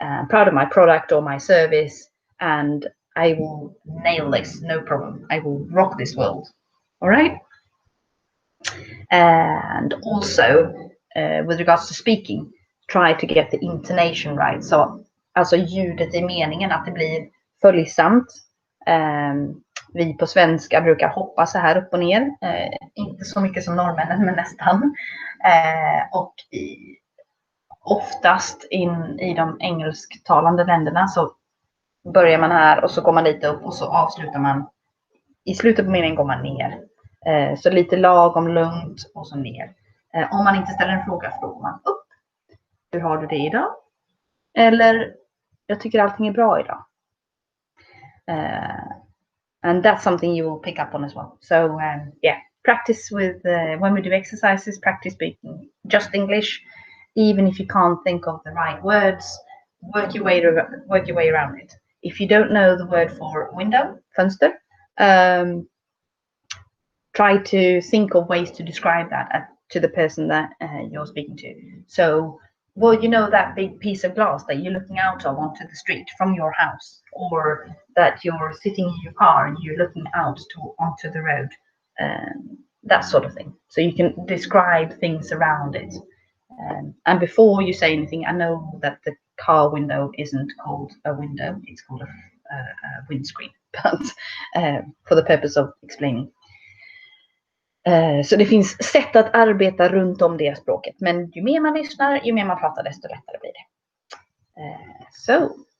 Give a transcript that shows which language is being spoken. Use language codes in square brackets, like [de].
[en] Proud of my product or my service, and I will nail this, no problem. I will rock this world. All right. And also, with regards to speaking, try to get the intonation right. [sv] Så alltså ljudet i meningen, att det blir följsamt. Vi på svenska brukar hoppa så här upp och ner. Inte så mycket som norrmännen, men nästan. Och oftast i de engelsktalande länderna så börjar man här och så går man lite upp och så avslutar man. I slutet på meningen går man ner. Så lite lagom lugnt och så ner. Om man inte ställer en fråga så går man upp. Hur har du det idag? Eller, jag tycker allting är bra idag. [en] And that's something you will pick up on as well. So practice with, when we do exercises, practice speaking just English. Even if you can't think of the right words, work your way around it. If you don't know the word for window, fönster, try to think of ways to describe that to the person that you're speaking to. So, well, you know that big piece of glass that you're looking out of onto the street from your house, or that you're sitting in your car and you're looking out onto the road, that sort of thing. So you can describe things around it. And before you say anything, I know that the car window isn't called a window, it's called a windscreen, but for the purpose of explaining. [sv] Så det finns sätt att arbeta runt om det språket, men ju mer man lyssnar, ju mer man pratar, desto lättare blir det. So